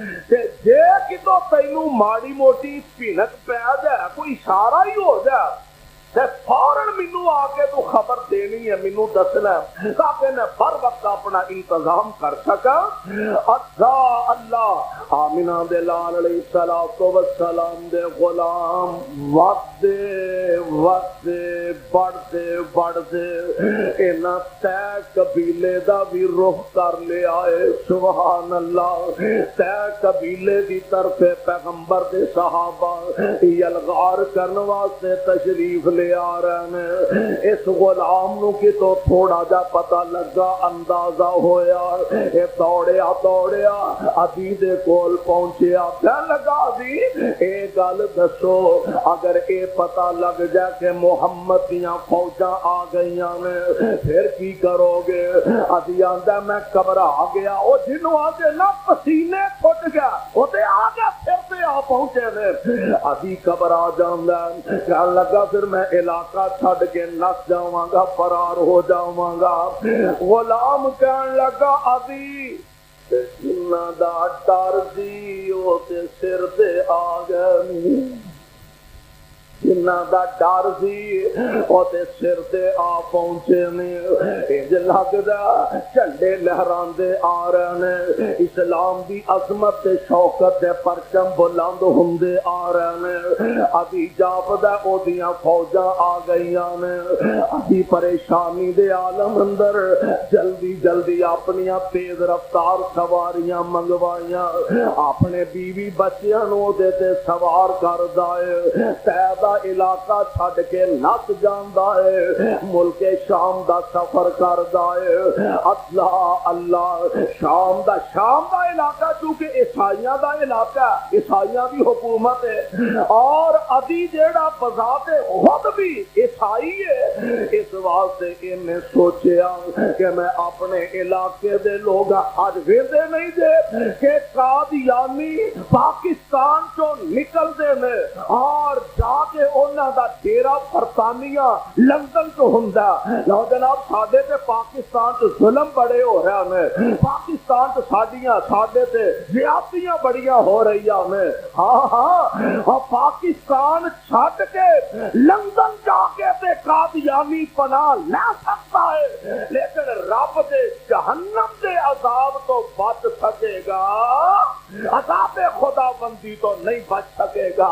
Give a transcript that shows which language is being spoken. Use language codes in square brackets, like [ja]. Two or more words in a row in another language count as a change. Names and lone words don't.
[pa] جے کتوں تینوں ماڑی موٹی بھنک پہ جائے, کوئی اشارہ ہی ہو جائے, فوراً مینوں آ کے تو خبر دینی ہے, مینوں دسنا ہے تاکہ میں بر وقت اپنا انتظام کر سکا. اللہ آمنہ دے لال [ar] علیہ الصلوۃ والسلام [pa] دے غلام ودے بڑھتے انہاں تے قبیلے دا بھی رخ کر لے آئے. [ar] سبحان اللہ. [pa] تے قبیلے دی طرف پیغمبر دے صحابہ یلغار کرن واسطے تشریف لے آ رہے ہیں. اس غلام نو کی تو تھوڑا جا پتہ لگا, اندازہ ہویا, اے دوڑیا عدی دے کول پہنچیا, کہنے لگا عدی اے گل دسو اگر اے پتہ لگ جائے کہ محمد دیاں فوجاں آ گئیاں نے پھر کی کرو گے؟ عدی آندا میں گھبرا گیا. او جنوں آگے نہ پسینے پھٹ گیا او تے آگے پھر تے آ پہنچے نے. عدی گھبرا جاندا, کہنے لگا پھر میں علاقہ چھڈ کے نس جاواں گا, فرار ہو جاواں گا. غلام کہنے لگا عدی جنہ دا ڈر سی او تے سر تے آ گئے, جنہ دا ڈر سی او تے سر تے آ پہنچے نے. انج لگدا جھنڈے لہراندے آ رہے نے, اسلام دی عظمت تے شوکت دے پرچم بلند ہوندے آ رہے نے. ابھی جاپدا او دیاں فوجاں آ گئیاں نے. ابھی پریشانی دے عالم اندر جلدی اپنیاں تیز رفتار سواریاں منگوائیاں, اپنے بیوی بچیاں نو دے تے سوار کر دائے. دا علاقہ چھڈ کے نس جاندا ہے، ملک شام دا سفر کردا ہے۔ اللہ اللہ شام دا علاقہ چونکہ عیسائیاں دا علاقہ، عیسائیاں دی حکومت ہے، اور ادی جیڑا بذات خود بھی عیسائی ہے، اس واسطے انہیں سوچیا کہ میں اپنے علاقے دے لوگ اج ویندے نہیں دے کہ قادیانی پاکستان چوں نکل دے نے اور جا کے انہاں دا ڈیرا برطانیہ لندن تو ہوندا۔ لو جناب ساڈے تے پاکستان تے ظلم بڑے ہو رہے ہیں، پاکستان تے ساڈے تے زیادتیاں بڑیاں ہو رہی ہیں۔ ہاں ہاں پاکستان چھڈ کے لندن جا کے تے قادیانی پناہ لے سکتا ہے، لیکن رب دے جہنم دے عذاب تو بچ سکے گا، عذاب خدا بندی تو نہیں بچ سکے گا۔